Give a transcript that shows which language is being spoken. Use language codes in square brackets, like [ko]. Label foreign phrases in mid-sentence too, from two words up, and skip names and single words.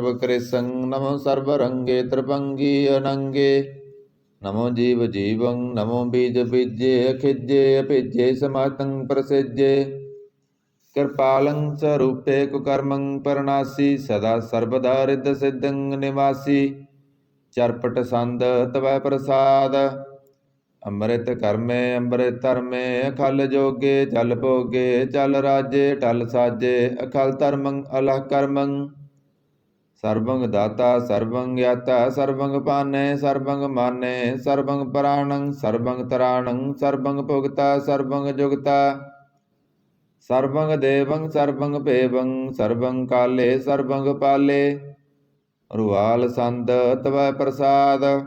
[bra] कृशं नमो सर्व रंगे त्रिभंगी अनंगे नमो जीव जीवं नमो बीज बीजे अखिजे अभिजे समातं प्रसिजे कृपालं स्वरूपे कुकर्मं परनासी सदा सर्वदा रिद्ध सिद्धं निवासी चरपट संद तवै प्रसाद ਅੰਮ੍ਰਿਤ ਕਰਮੇ ਅੰਮ੍ਰਿਤ ਧਰਮੇ ਅਖਲ ਜੋਗੇ ਚਲ ਭੋਗੇ ਚਲ ਰਾਜੇ ਟਲ ਸਾਜੇ ਅਖਲ ਧਰਮੰ ਅਲਹ ਕਰਮੰ ਸਰਬੰਗ ਦਾਤਾ ਸਰਬੰਗ ਗਿਆਤਾ ਸਰਬੰਗ ਪਾਨੇ ਸਰਬੰਗ ਮਾਨੇ ਸਰਬੰਗ ਪ੍ਰਾਣੰ ਸਰਬੰਗ ਤਰਾਣੰ ਸਰਬੰਗ ਭੁਗਤਾ ਸਰਬੰਗ ਜੁਗਤਾ ਸਰਬੰਗ ਦੇਵੰ ਸਰਬੰਗ ਭੇਵੰ ਸਰਬੰਗ ਕਾਲੇ ਸਰਬੰਗ ਪਾਲੇ ਰੁਆਲ ਸੰਦ ਤਵੈ ਪ੍ਰਸਾਦ